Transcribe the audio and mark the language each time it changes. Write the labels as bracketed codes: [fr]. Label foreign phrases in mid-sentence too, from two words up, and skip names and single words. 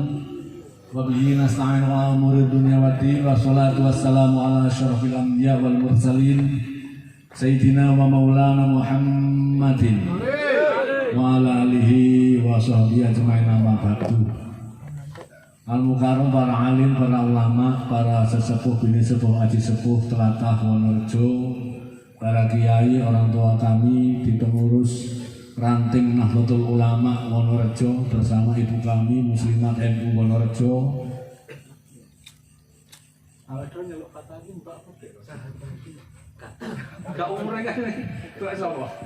[ar] وبه نستعين على أمور الدنيا والدين. والصلاة والسلام على أشرف الأنبياء والمرسلين سيدنا ومولانا محمد وعلى آله وصحبه أجمعين أما بعد. Al-Mukarram, [jv] para alim, para ulama, para sesepuh, bini sepuh, aji sepuh, telatah Wonorejo, para kiai, [id] orang tua kami di pengurus ranting Nahdlatul Ulama Wonorejo bersama ibu kami Muslimat NU Wonorejo. Gak umurnya kan itu siapa?